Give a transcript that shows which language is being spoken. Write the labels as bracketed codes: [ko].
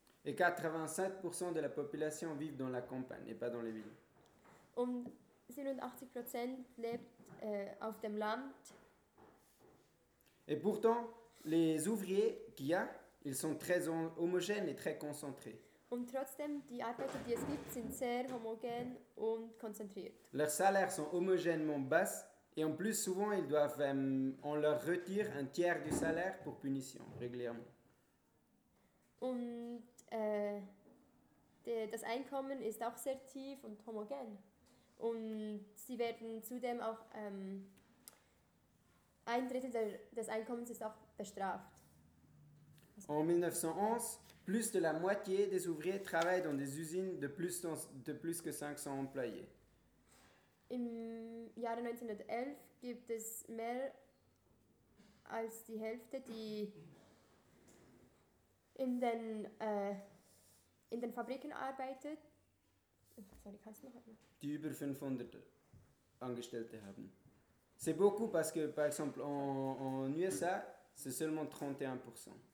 [fr] Et 87% de la population vivent dans la campagne et pas dans les villes. [de] Und 87% lebt auf dem Land. [fr] Et pourtant, les ouvriers qu'il y a, ils sont très homogènes et très concentrés. [de] Und trotzdem, die Arbeiter, die es gibt, sind sehr homogen und konzentriert. [fr] Leurs salaires sont homogènement bas et en plus souvent ils doivent on leur retire un tiers du salaire pour punition régulièrement. [de] Und das Einkommen ist auch sehr tief und homogen und sie werden zudem auch ein Drittel des Einkommens ist auch bestraft. [fr] En 1911, plus de la moitié des ouvriers travaillent dans des usines de plus que 500 employés. [de] Im Jahre 1911 gibt es mehr als die Hälfte, die in den Fabriken arbeitet. Sorry, kannst du noch einmal? Die über 500 Angestellte haben. [fr] C'est beaucoup parce que, par exemple, en USA, c'est seulement 31%.